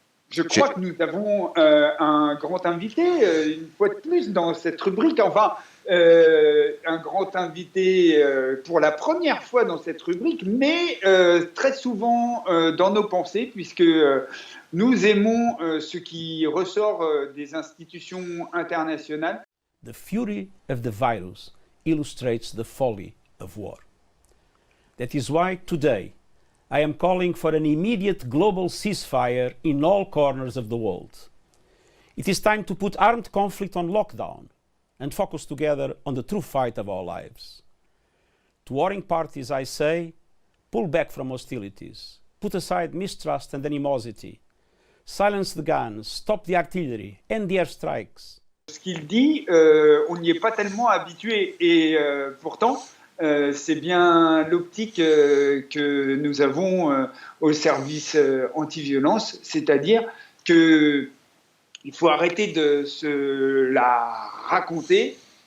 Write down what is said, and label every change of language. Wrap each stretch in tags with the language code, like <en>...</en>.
<fr>Je crois que nous avons un grand invité, une fois de plus, dans cette rubrique. Enfin, un grand invité pour la première fois dans cette rubrique, mais très souvent dans nos pensées, puisque nous aimons ce qui ressort des institutions internationales.</fr> <en>The fury of the virus illustrates the folly of war. That is why today I am calling for an immediate global ceasefire in all corners of the world. It is time to put armed conflict on lockdown and focus together on the true fight of our lives. To warring parties, I say, pull back from hostilities, put aside mistrust and animosity, silence the guns, stop the artillery, end the airstrikes.</en> <fr>Ce qu'il dit, on n'y est pas tellement habitué et pourtant, c'est bien l'optique que nous avons au service anti-violence, c'est-à-dire qu'il faut arrêter de se la raconter.</fr>